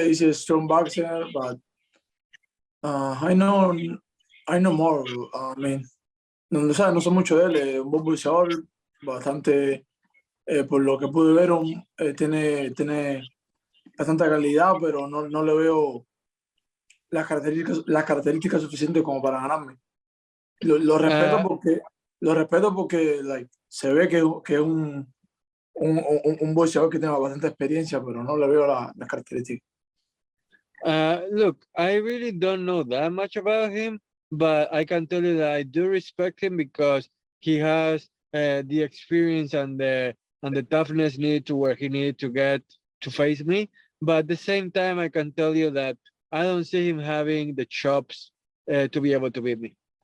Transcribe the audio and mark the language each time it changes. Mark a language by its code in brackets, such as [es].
[en] Is a strong boxer, but I know Morrell. I mean, [es] no sé mucho de él. Un buen boxeador, bastante, por lo que pude ver, tiene bastante calidad, pero no le veo las características suficientes como para ganarme. Lo respeto porque like, se ve que es un boxeador que tiene bastante experiencia, pero no le veo las características. [en] Look, I really don't know that much about him, but I can tell you that I do respect him because he has the experience and the toughness needed to where he needed to get to face me. But at the same time, I can tell you that I don't see him having the chops to be able to beat me.